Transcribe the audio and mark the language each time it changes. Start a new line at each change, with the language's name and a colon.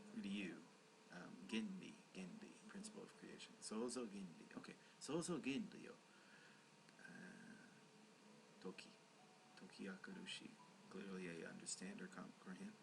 Japanese: 理由、原理、
English: principle of creation.
Japanese: 創造原理。Okay. 創造原理を解き明かるし。
English: Clearly I understand or comprehend.